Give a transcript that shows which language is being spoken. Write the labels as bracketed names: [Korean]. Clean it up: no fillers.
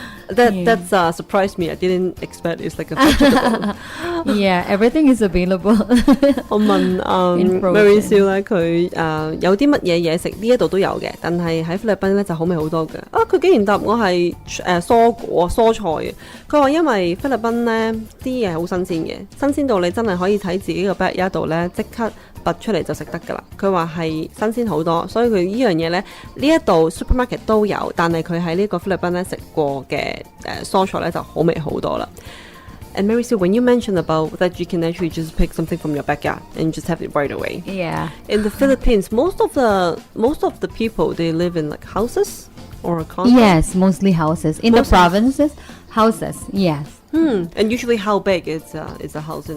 [English] That's surprised me. I didn't expect it's like a vegetable. Yeah, everything is available. [Cantonese] 我問 [English] In frozen. [Cantonese] Mary Sue 咧，佢有啲乜嘢嘢食呢一度都有嘅，但係喺菲律賓咧就好味好多嘅。佢竟然答我係蔬果蔬菜嘅。佢話因為菲律賓咧啲嘢好新鮮嘅，新鮮到你真係可以喺自己個 backyard 度咧即刻拔出嚟就食得㗎啦。佢話係新鮮好多，所以佢呢樣嘢咧呢一度 supermarket 都有，但係佢喺呢個菲律賓咧食過嘅蔬菜咧就好味好多啦。 [English] And Mary Sue, when you mentioned about that you can actually just pick something from your backyard and just have it right away. Yeah. In the Philippines, most of the people they live in like houses or condos. Yes, mostly houses. In the Mostly. provinces, houses. Yes. And usually, how big is a house? In